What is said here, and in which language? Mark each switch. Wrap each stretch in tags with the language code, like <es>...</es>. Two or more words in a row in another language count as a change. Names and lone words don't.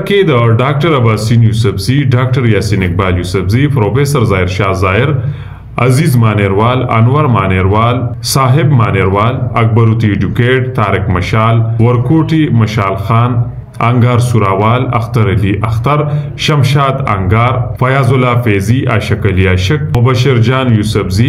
<ps>کې د ډاکټر اباسین یوسفزی ډاکټر یاسین اقبال یوسفزی پروفیسر ظاهر شاه ظاهر عزیز مانیروال انور مانیروال صاحب مانیروال اکبروتی ایډوکیټ طارق مشال ورکوټي مشال خان انگار سوراوال اختر علی اختر شمشاد انگار فیاض الله فیضی عاشق علی عاشق مبشر جان یوسفزی</ps>